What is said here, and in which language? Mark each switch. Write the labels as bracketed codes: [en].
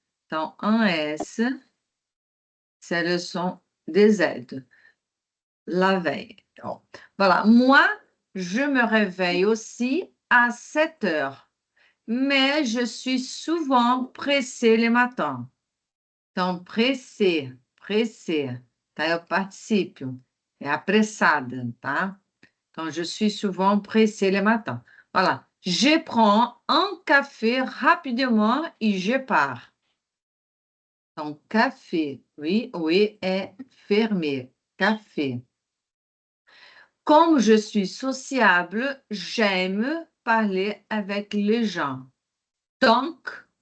[fr] Donc, un S, c'est le son des Z. La veille. Donc, voilà. Moi, je me réveille aussi à 7 heures, mais je suis souvent pressée le matin. [pt] Então, pressé, tá? É o particípio, é apressada, tá? [fr] Então, je suis souvent pressée le matin. Voilà. Je prends un café rapidement et je pars. Donc, café, oui, est fermé. Café. Comme je suis sociable, j'aime parler avec les gens. Donc,